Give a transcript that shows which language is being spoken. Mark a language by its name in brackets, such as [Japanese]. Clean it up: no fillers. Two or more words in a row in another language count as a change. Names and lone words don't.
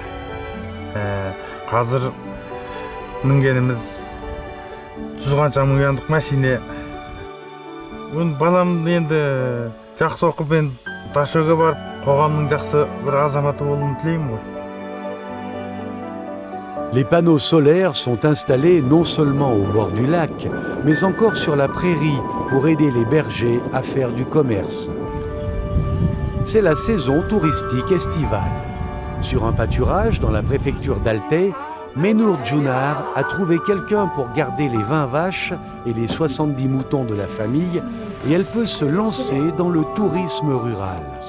[Kazakh] Қазір мінгеніміз 100 қанша мінгендік машине. Балам енді жақсы оқып, Ташөге барып, қоғамның жақсы бір азаматы болуын тілеймін ғой. [French] Les panneaux solaires sont installés non seulement au bord du lac, mais encore sur la prairie pour aider les bergers à faire du commerce. C'est la saison touristique estivale. Sur un pâturage dans la préfecture d'Altay, Menour Djounar a trouvé quelqu'un pour garder les 20 vaches et les 70 moutons de la famille et elle peut se lancer dans le tourisme rural.